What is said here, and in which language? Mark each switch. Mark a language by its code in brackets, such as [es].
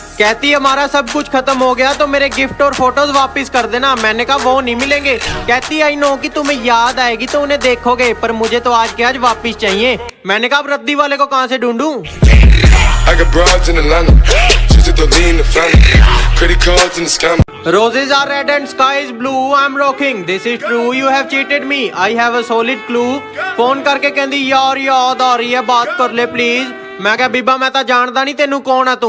[hi] कहती हमारा सब कुछ खत्म हो गया तो मेरे गिफ्ट और फोटोज वापस कर देना। मैंने कहा वो नहीं मिलेंगे। कहती [en] I know [hi] कि तुम्हें याद आएगी तो उन्हें देखोगे, पर मुझे तो आज के आज वापस चाहिए। मैंने कहा अब रद्दी वाले को कहाँ से ढूंढूं? [en] I got broads in Atlanta, just to lean the family, credit cards and the scammers. Roses are red and sky is blue. I'm rocking. This is true. You have cheated me. I have a solid clue. [hi] Phone करके कहती यार याद आ रही है बात कर ले please. [pa] मैं क्या बीबा मैं तो जानदा नहीं तेनू कौन है तू।